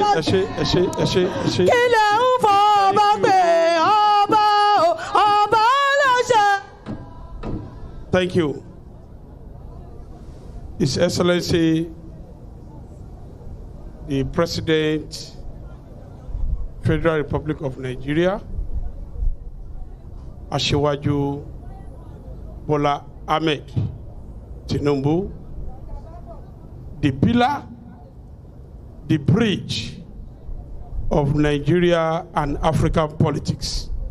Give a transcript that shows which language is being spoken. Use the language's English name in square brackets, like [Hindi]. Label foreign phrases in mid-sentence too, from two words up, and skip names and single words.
[Yoruba] kílẹ̀ ń fọ ọba pé ọba ọba láṣẹ. [English] Thank you. His Excellency, the President, Federal Republic of Nigeria, Asiwaju Bola Ahmed Tinubu, the pillar, the bridge of Nigeria and African politics.